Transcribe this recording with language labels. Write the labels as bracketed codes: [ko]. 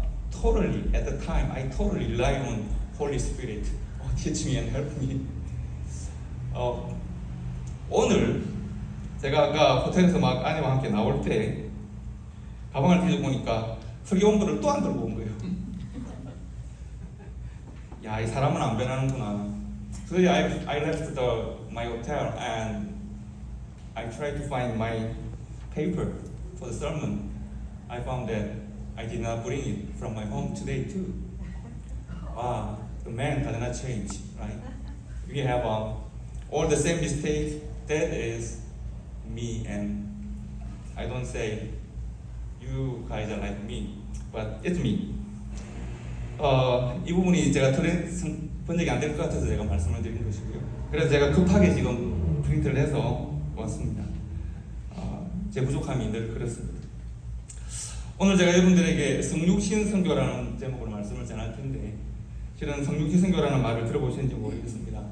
[en] Totally, at the time, I totally rely on Holy Spirit. Teach me and help me. [ko] 오늘 제가 아까 호텔에서 막 아내와 함께 나올 때 가방을 뒤져 보니까 설교 원고를 또 안 들고 온 거예요. 야, 이 사람은 안 변하는구나. [en] So I left my hotel and I tried to find my paper for the sermon. I found that I did not bring it from my home today too. Wow, the man does not change, right? We have all the same mistake. That is me, and I don't say you guys are like me, but it's me. [ko] 이 부분이 제가 번역이 안 될 것 같아서 제가 말씀을 드린 것이고요. 그래서 제가 급하게 지금 프린트를 해서 왔습니다. 제 부족함이 늘 그렇습니다. 오늘 제가 여러분들에게 성육신 선교라는 제목으로 말씀을 전할 텐데, 실은 성육신 선교라는 말을 들어보셨는지 모르겠습니다.